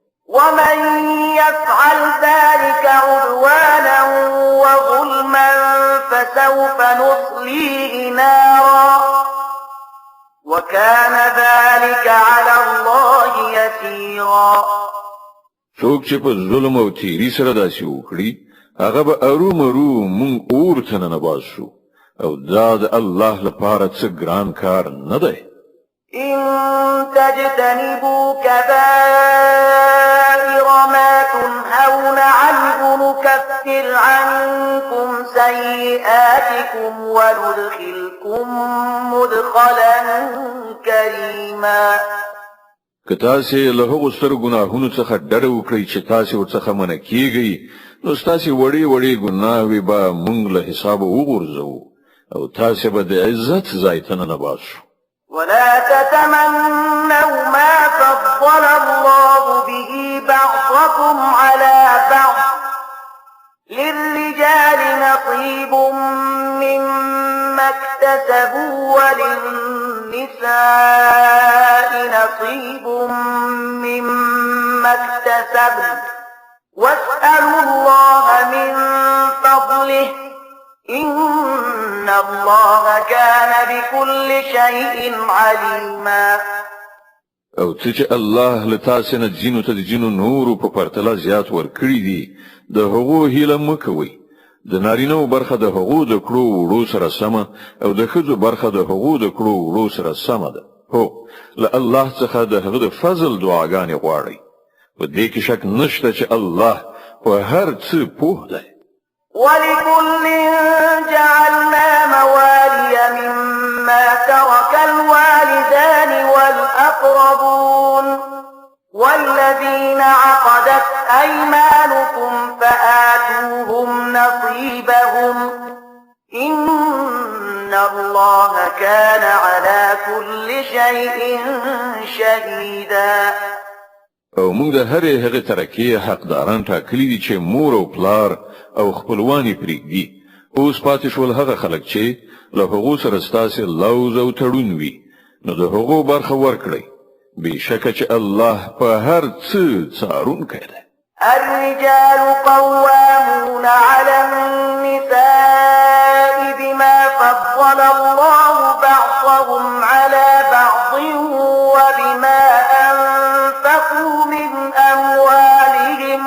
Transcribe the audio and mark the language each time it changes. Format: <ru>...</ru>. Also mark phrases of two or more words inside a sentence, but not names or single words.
<ar>ومن يفعل ذلك عدوانا وظلما فسوف نصليه نارا وكان ذلك على الله يسيرا.</ar> <ps>څوک چې په ظلم او تیری سره داسې وکړي هغه به ارومرو مونږ اور ته ننباسو او دا د الله لپاره څه ګران کار نه دی.</ps> <ar>إن تجتنبوا كبائر ما تنهون عنه نكفر عنكم سيئاتكم وندخلكم مدخلا كريما.</ar> <ps>که تاسې له هغو سترو ګناهونو څخه ډډه وکړئ چې تاسې ورڅخه منع کیږئ نو ستاسې وړې وړې ګناهوې به موږ له حسابه وغورځوو او تاسې به د عزت ځای ته ننباسو.</ps> <ar>ولا تتمنوا ما فضل الله به بعضكم على بعض للرجال نصيب مما اكتسبوا وللنساء نصيب مما اكتسبن واسألوا الله من فضله إن الله كان بكل شيء عليما.</ar> <ps>او چې الله لتاسې نه جنو ته د جنو نورو په پرتله زیات ورکړي دي د هغو هیله مه کوئ. د نارینهو برخه د هغو د کړو وړو سره سمه او د ښځو برخه د هغو د کړو وړو سره سمه ده. هو له الله څخه د هغه د فضل دعاګانې غواړئ. په دې کې شک نشته چې الله په هر څه پوه دی.</ps> <ar>ولكل جعلنا موالي مما ترك الوالدان والأقربون والذين عقدت أيمانكم فآتوهم نصيبهم إن الله كان على كل شيء شهيدا.</ar> <ps>او موږ د هرې هغې ترکې حقداران ټاکلي دي چې مور او پلار او خپلوان یې پرېږدي. اوس پاتې شول هغه خلک چې له هغو سره ستاسې لوز او تړون وي نو د هغو برخه ورکړئ. بېشکه چې الله په هر څه څارونکی دی.</ps> <ar>الرجال قوامون على النساء بما فضل الله بعضهم على بعض وبما أنفقوا من أموالهم.</ar>